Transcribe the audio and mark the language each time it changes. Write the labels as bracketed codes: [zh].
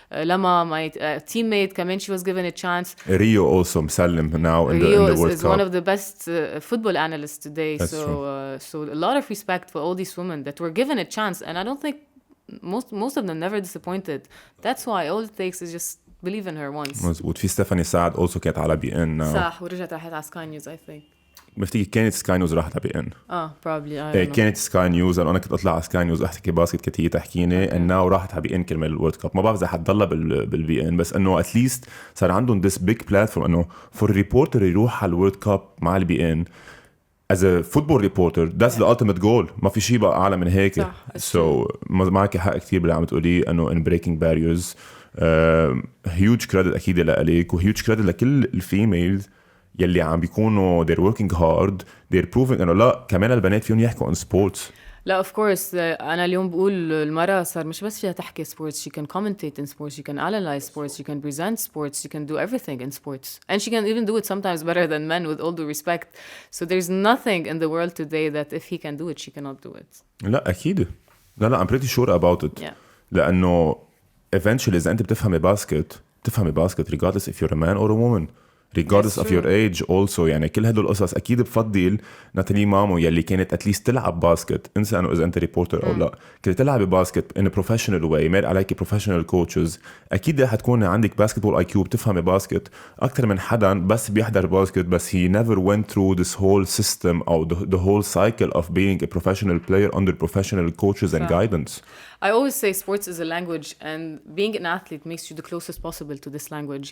[en] Lama, my teammate, [ar] كمان [en] she was given a chance. Rio also [ar] مسلم [en] now in the World Cup. Rio is one of the best football analysts today. That's so a lot of respect for all these women that were given a chance, and I don't think most of them never disappointed. That's why all it takes is just believe in her once. [ar] مزبوط. في ستيفاني سعد [en] also [ar] كانت على BN. صح, ورجعت راحت على سكاي نيوز [en] I think. [ar] بفتكر كانت سكاي نيوز راحت على BN. [en] probably I don't know. [ar] كانت سكاي نيوز أنا كنت أطلع على سكاي نيوز أحكي باسكت كنت هي تحكيني [en] and now [ar] راحت على BN كرمال الورد كاب. ما بعرف إذا حتضلها بالBN بس إنه [en] at least [ar] صار عندهم [en] this big platform [ar] إنه [en] for a reporter [ar] يروح على الورد كاب مع BN. [en] As a football reporter, that's the ultimate goal. [ar] ما في شيء بقى أعلى من هيك. So معك حق كتير باللي عم تقوليه إنه [en] in breaking barriers. Huge credit [ar] أكيد لك و [en] huge credit [ar] لكل الفيميلز يلي عم بيكونوا [en] they're working hard, they're proving [ar] إنه لا كمان البنات فيهم يحكوا [en] on sports. [ar] لا [en] of course. [ar] أنا اليوم بقول المرأة صار مش بس فيها تحكي [en] sports, she can commentate in sports, she can analyze sports, she can present sports, she can do everything in sports, and she can even do it sometimes better than men, with all due respect. So there's nothing in the world today that if he can do it, she cannot do it. [ar] لا أكيد. لا [en] I'm pretty sure about it. Yeah. [ar] لأنه eventually إذا أنت بتفهمي باسكت [en] regardless if you're a man or a woman. regardless of your age also. [ar] يعني كل هدول القصص أكيد بفضل ناتالي مامو يلي كانت [en] at least [ar] تلعب باسكت. انسى أنه إذا أنت ريبورتر أو لا, كنت تلعب باسكت [en] in a professional way, [ar] مال عليك [en] professional coaches. [ar] أكيد رح تكون عندك [en] basketball IQ, [ar] بتفهمي باسكت أكتر من حدا بس بيحضر باسكت بس [en] he never went through this whole system [ar] أو [en] the whole cycle of being a professional player under professional coaches and guidance. I always say sports is a language, and being an athlete makes you the closest possible to this language.